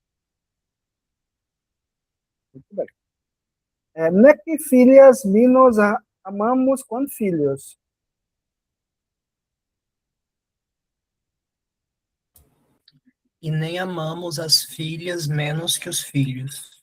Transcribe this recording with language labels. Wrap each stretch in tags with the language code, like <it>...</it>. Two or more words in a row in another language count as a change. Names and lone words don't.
<pt>Muito bem.</pt> <la>Nec filias minus amamos quam filios.</la> <pt>E nem amamos as filhas menos que os filhos.</pt>